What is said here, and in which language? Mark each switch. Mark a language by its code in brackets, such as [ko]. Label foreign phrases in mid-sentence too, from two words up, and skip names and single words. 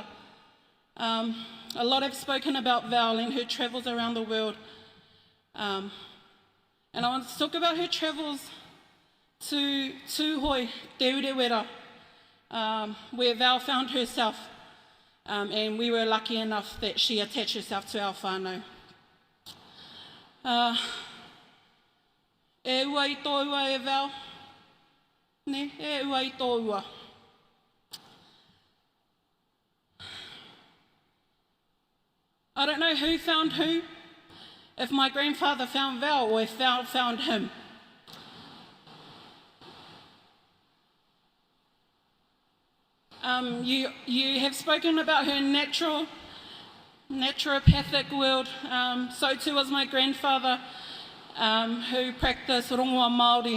[en] A lot have spoken about Val and her travels around the world. And I want to talk about her travels to Tuwhare, Te Urewera, where Val found herself. And we were lucky enough that she attached herself to our whānau. [mi] E ua i tō ua e Val. Ne, e ua i tō ua. [en] I don't know who found who, if my grandfather found Val or if Val found him. You have spoken about her natural naturopathic world. So too was my grandfather, who practiced [mi] rongoa Māori.